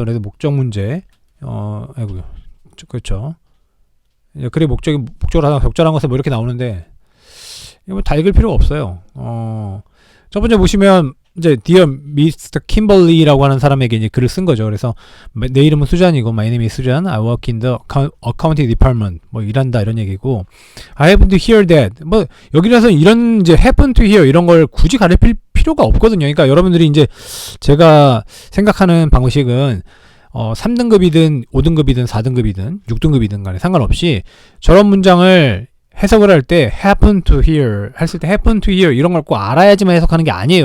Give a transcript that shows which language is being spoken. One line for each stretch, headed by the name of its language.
Korean: 그래서 목적 문제, 아이고, 그렇죠. 그래, 목적으로 하다가 적절한 것은 뭐 이렇게 나오는데, 이거 뭐 다 읽을 필요가 없어요. 첫 번째 보시면, 이제, Dear Mr. Kimberly라고 하는 사람에게 이제 글을 쓴 거죠. 그래서, 내 이름은 수잔이고,
English: My name is Sujan. I work in the accounting department.
Korean: 뭐, 일한다, 이런 얘기고,
English: I happen to hear that.
Korean: 뭐, 여기라서 이런, 이제,
English: happen to hear,
Korean: 이런 걸 굳이 가르칠 필요가 없거든요. 그러니까 여러분들이 이제, 제가 생각하는 방식은, 3등급이든, 5등급이든, 4등급이든, 6등급이든 간에 상관없이, 저런 문장을 해석을 할 때
English: happen to hear
Korean: 했을 때 happen to hear 이런 걸 꼭 알아야지만 해석하는 게 아니에요.